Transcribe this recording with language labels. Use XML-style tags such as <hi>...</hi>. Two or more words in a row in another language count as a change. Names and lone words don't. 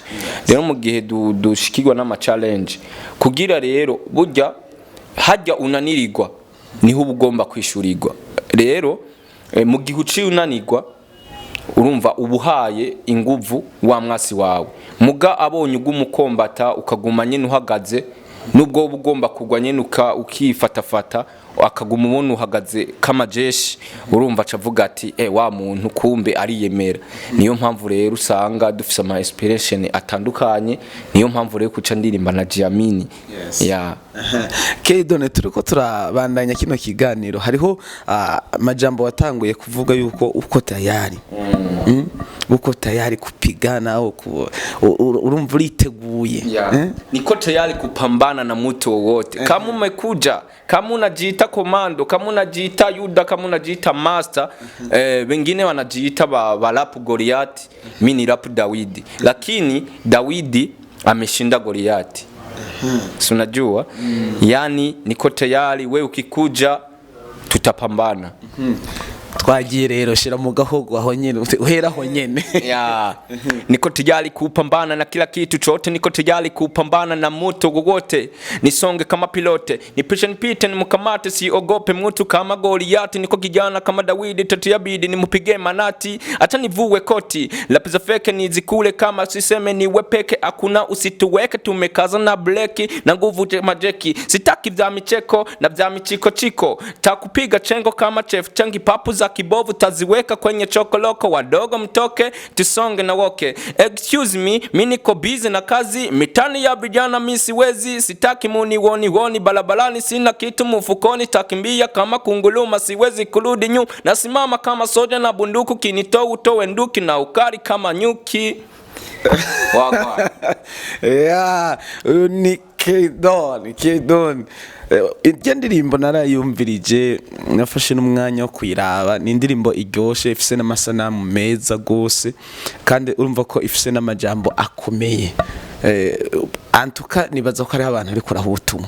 <rn>rero mu gihe dushikirwa n'ama challenge kugira rero burya hajya unanirirwa niho ugomba kwishurirwa rero mu gihe uciye unanirwa urumva ubuhaye inguvu wa mwasi wawe muga abonye ugumukombata ukaguma nyene uhagaze nubwo ugomba kugwa nyene ukifatafata akaguma ubona uhagaze</rn> <sw>kama jeshi</sw> <rn>urumva acavuga ati wa muntu kumbe ariyemera niyo mpamvu rero usanga dufise ama inspiration atandukanye niyo mpamvu rero kuca ndirimba na Jamini Keydone turiko turabandanya kino kiganiro hariho amajambo watanguye kuvuga yuko</rn> <sw>uko tayari uko tayari kupigana</sw> <rn>urumva uriteguye</rn> <sw>niko tayari kupambana na mtu wowote kama umekuja kama unajiita komando kama unajiita Yuda kama unajiita master wengine wanajiita ba rap Goliath mimi ni rap Dawidi lakini Dawidi ameshinda Goliath si unajua yani niko tayari wewe ukikuja tutapambana</sw> <rn>twagiye rero shira mu gahogo aho nyene uhera aho nyene</rn> <sw>niko tayari kupambana na kila kitu chote niko tayari kupambana na moto wowote nisonge kama pilote nipite nimukamate siogope mtu kama Goliath niko kijana kama Dawidi tatiabidi nimupige manati hata nivuwe koti lapiza feke nizikule kama siseme ni wepeke hakuna usituweke tumekaza na bleki na nguvu majeki sitaki vya micheko na vya michiko chiko takupiga chengo kama chef changi papu za kibovu taziweka kwenye chokoloko wadogo mtoke tusonge na woke</sw> <en>excuse me</en> <sw>mimi niko busy na kazi mitani ya vijana mimi siwezi sitaki woni balabalani sina kitu mfukoni takimbia kama kunguluma siwezi kurudi nyuma nasimama kama soja na bunduku kinitoa utoe nduki na ukari kama nyuki</sw> <rn>ni Keydone indirimbo narayumvirije nafashe n'umwanya wo kuyiraba ni indirimbo iryoshe ifise n'amasanamu meza gose kandi urumva ko ifise n'amajambo akomeye antuka nibaza ko ari abantu ari kurahutumwa</rn>